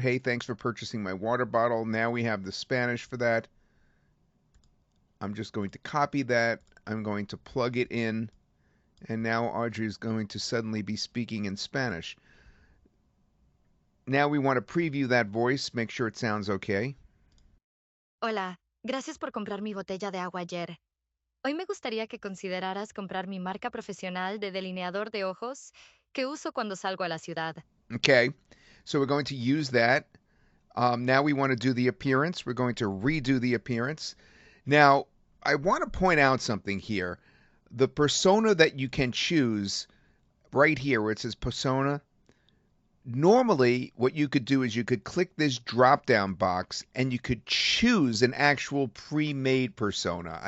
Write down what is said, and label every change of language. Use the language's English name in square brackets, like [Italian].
[English] Hey, thanks for purchasing my water bottle. Now we have the Spanish for that. I'm just going to copy that. I'm going to plug it in. And now Audrey is going to suddenly be speaking in Spanish. Now we want to preview that voice, make sure it sounds okay. [Spanish] Hola, gracias por comprar mi botella de agua ayer. Hoy me gustaría que consideraras comprar mi marca profesional de delineador de ojos que uso cuando salgo a la ciudad. [English] Okay, so we're going to use that. Now we want to do the appearance. We're going to redo the appearance. Now, I want to point out something here. The persona that you can choose right here where it says persona, normally what you could do is you could click this drop down box and you could choose an actual pre-made persona.